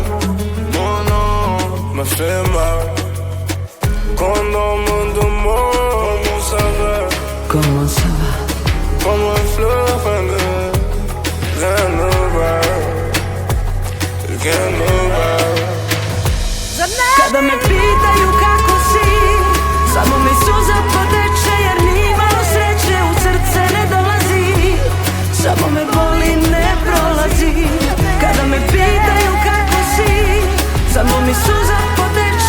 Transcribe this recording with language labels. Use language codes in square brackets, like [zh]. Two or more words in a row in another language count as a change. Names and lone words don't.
[fr] Mon nom me fait mal. Quand on me demande comment ça va, comment ça va, comme un fleuve, rien ne va, rien ne va. [sr] Kada me pitaju kako si, samo mi suza poteče. Jer nimalo sreće u srce ne dolazi. Samo me boli, ne prolazi. Kada me pitaju kako si, samo mi suza poteče.